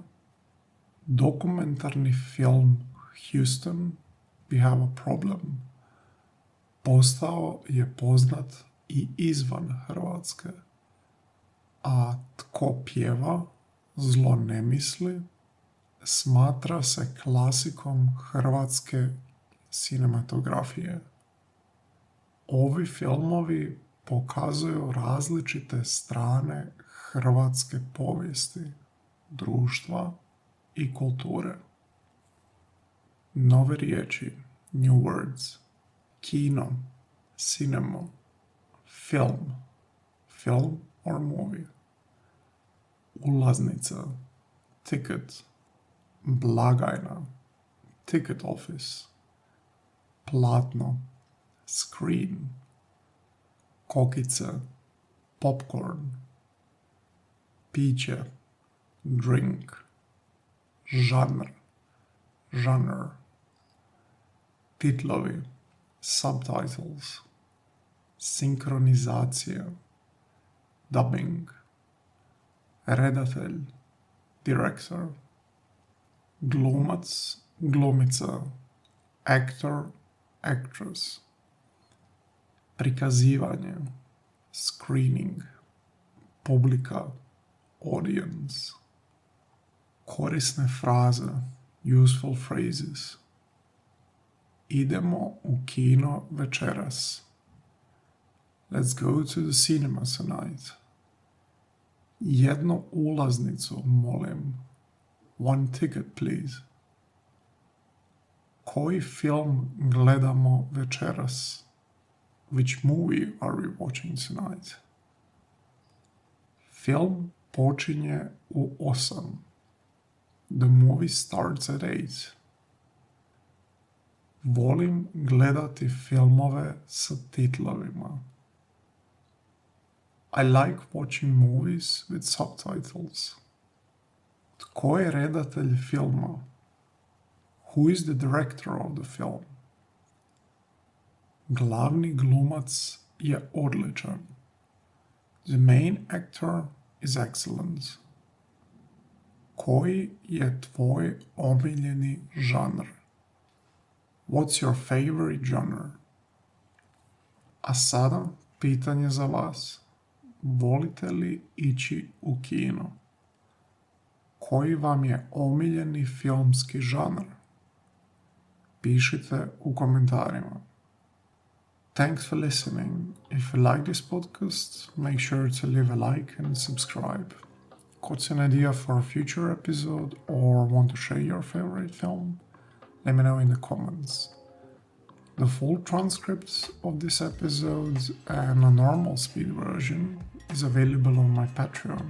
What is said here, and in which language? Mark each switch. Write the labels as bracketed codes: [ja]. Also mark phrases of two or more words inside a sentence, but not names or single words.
[hr] Dokumentarni film Houston, We Have a Problem postao je poznat i izvan Hrvatske, a Tko pjeva, zlo ne misli smatra se klasikom hrvatske cinematografije. Ovi filmovi pokazuju različite strane hrvatske povijesti, društva i kulture. Nove riječi, [en] new words: kino, cinema, film or movie, [hr] ulaznica, ticket, blagajna, [en] ticket office, [hr] platno, screen, kokice, popcorn, [en] piće, drink, genre, titlovi, subtitles, sinkronizacija, dubbing, [hr] redatelj, director, glumac, glumica, [en] actor, actress, [hr] prikazivanje, screening, publika, audience, korisne fraze, [en] useful phrases, [hr] idemo u kino večeras, [en] let's go to the cinema tonight, [hr] jednu ulaznicu molim, [en] one ticket please, [hr] koji film gledamo večeras, [en] which movie are we watching tonight? [hr] Film počinje u 8. [en] The movie starts at 8. [hr] Volim gledati filmove sa titlovima. [en] I like watching movies with subtitles. [hr] Tko je redatelj filma? [en] Who is the director of the film? [hr] Glavni glumac je odličan. [en] The main actor is excellent. [hr] Koji je tvoj omiljeni žanr? [en] What's your favorite genre? [hr] A sada pitanje za vas. Volite li ići u kino? Koji vam je omiljeni filmski žanr? Pišite u komentarima. [en] Thanks for listening. If you like this podcast, make sure to leave a like and subscribe. Got an idea for a future episode or want to share your favorite film? Let me know in the comments. The full transcript of this episode and a normal speed version is available on my Patreon.